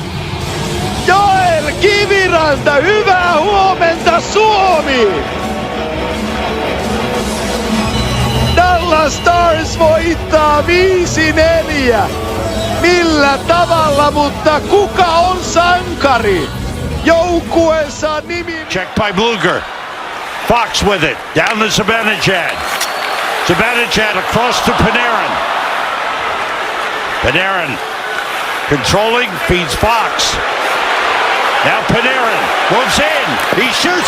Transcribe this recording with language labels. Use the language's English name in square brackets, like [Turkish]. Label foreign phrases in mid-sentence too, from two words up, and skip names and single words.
[Finnish] Joel Kiviranta, hyvää huomenta Suomi! Dallas Stars voittaa 5-4. Millä tavalla, mutta kuka on sankari? Joukkueensa nimi... [English] Check by Bluger. Fox with it. Down to Zibanejad. Zibanejad across to Panarin. Panarin controlling, feeds Fox. Now Panarin moves in. He shoots.